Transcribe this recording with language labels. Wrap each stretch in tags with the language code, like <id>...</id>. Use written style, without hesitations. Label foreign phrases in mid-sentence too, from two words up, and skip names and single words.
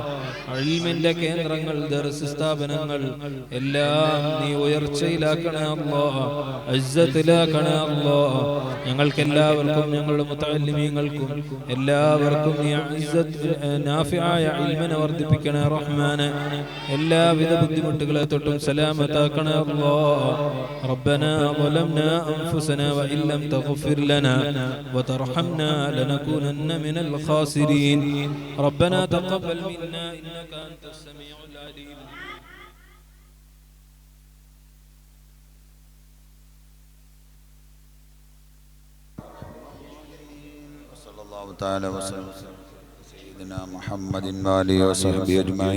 <ml>ഇൽമിന്റെ കേന്ദ്രങ്ങൾ, ദർസ് സ്ഥാപനങ്ങൾ എല്ലാം നീ ഉയർച്ചയിലാക്കണേ അല്ലാഹ്, ഇസ്സത്തിലാക്കണേ അല്ലാഹ്. ഞങ്ങൾക്കെല്ലാവർക്കും ഞങ്ങളുടെ മുതഅല്ലിമീങ്ങൾക്കും എല്ലാവർക്കും നീ ഇസ്സത്ത് നാഫിആയ ഇൽമിനെ വർദ്ധിപ്പിക്കണേ റഹ്മാനെ. എല്ലാവിധ ബുദ്ധിമുട്ടുകളെ തൊട്ടും സലാമത്താക്കണേ അല്ലാഹ്.</ml> <ar>ربنا ظلمنا أنفسنا وإن لم تغفر لنا وترحمنا لنكونن من الخاسرين. ربنا تقبل منا إنك أنت السميع العليم. صلى الله تعالى وسلم سيدنا محمد وآله وصحبه أجمعين.</ar>